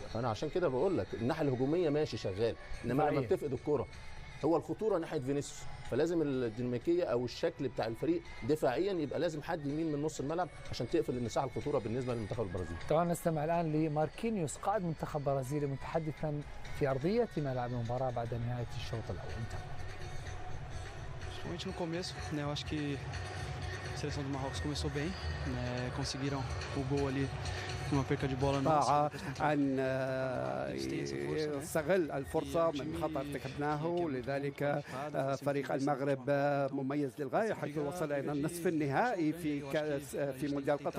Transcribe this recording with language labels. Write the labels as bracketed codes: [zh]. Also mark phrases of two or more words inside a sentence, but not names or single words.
[ar] انا عشان كده بقول لك الناحيه الهجوميه ماشي شغال، انما لما بتفقد الكره هو الخطوره ناحيه فينيسيوس، فلازم الديناميكيه او الشكل بتاع الفريق دفاعيا يبقى لازم حد يمين من نص الملعب عشان تقفل المساحه الخطوره بالنسبه للمنتخب البرازيلي. طبعا نستمع الان لماركينيوس قائد منتخب برازيلي متحدثا في ارضيه ملعب المباراه بعد نهايه الشوط الاول. [pt] Principalmente no começo, né? Eu acho que a seleção do Marrocos começou bem, né? Conseguiram o gol ali numa perca de bola nossa. [ar] أن يستغل الفرصة من خطأ ارتكبناه، لذلك فريق المغرب مميز للغاية حيث وصل إلى النصف النهائي في مونديال قطر.